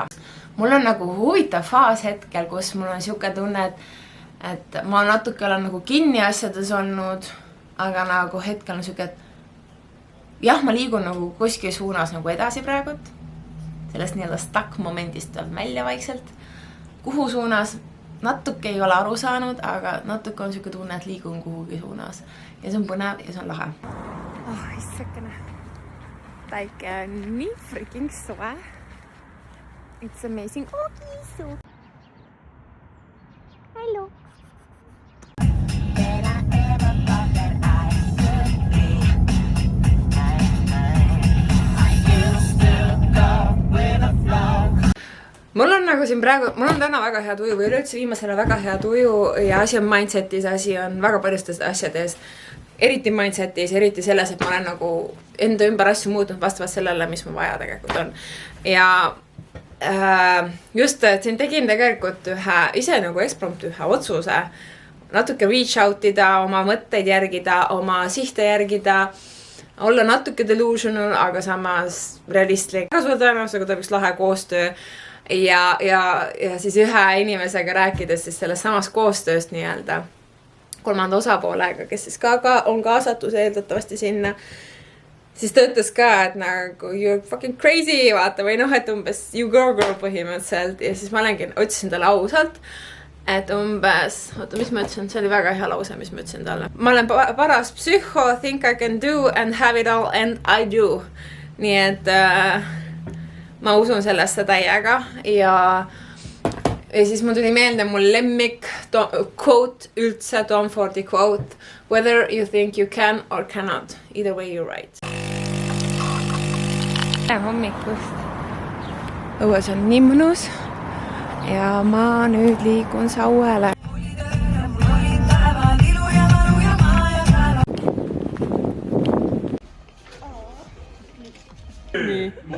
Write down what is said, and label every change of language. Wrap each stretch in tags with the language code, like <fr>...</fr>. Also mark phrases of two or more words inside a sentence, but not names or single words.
<et>Mul on nagu huvitav faas hetkel, kus mul on siuke tunne, et ma natuke olen nagu kinni asjades olnud, aga nagu hetkel on siuke, et jah, ma liigun nagu kuskil suunas nagu edasi praegult, sellest nii-öelda stuck momendist on välja vaikselt. Kuhu suunas natuke ei ole aru saanud, aga natuke on siuke tunne, et liigun kuhugi suunas. Ja see on põnev ja see on lahe. Issakene. Päike on nii freaking soe.</et> <en>It's amazing.</en> <et>Kiisu. Hello. Mul on nagu siin praegu, mul on täna väga hea tuju või üleüldse viimasele väga hea tuju ja asi on mindsetis, asi on väga paljustes asjades, eriti mindsetis, eriti selles, et ma olen nagu enda ümber asju muutnud vastavalt sellele, mis mu vaja tegelikult on. Ja just, et siin tegin tegelikult ise nagu ekspromptu ühe otsuse, natuke</et> <en>reach out</en> <et>ida, oma mõtteid järgida, oma sihte järgida, olla natuke delusional, aga samas realistlik. Väga suur tõenäosusega tuleb üks lahe koostöö ja siis ühe inimesega rääkides siis sellest samast koostööst nii-öelda kolmanda osapoolega, kes siis ka on kaasatus eeldatavasti sinna, siis ta ütles ka, et nagu</et> <en>you're fucking crazy,</en> <et>vaata, või noh, et umbes</et> <en>you girl</en> <et>põhimõtteliselt ja siis ma otsisin talle ausalt, et umbes, oota, mis ma ütlesin, see oli väga hea lause, mis ma ütlesin talle. Ma olen paras psühho,</et> <en>think I can do and have it all and I do.</en> <et>Nii et ma usun sellesse täiega ja siis mul tuli meelde mul lemmik quote üldse,</et> <en>Tom Fordi quote, whether you think you can or cannot, either way you're right.</en> <et>Hommikust. Õues on nii mõnus ja ma nüüd liigun Sauele. Nii.</et>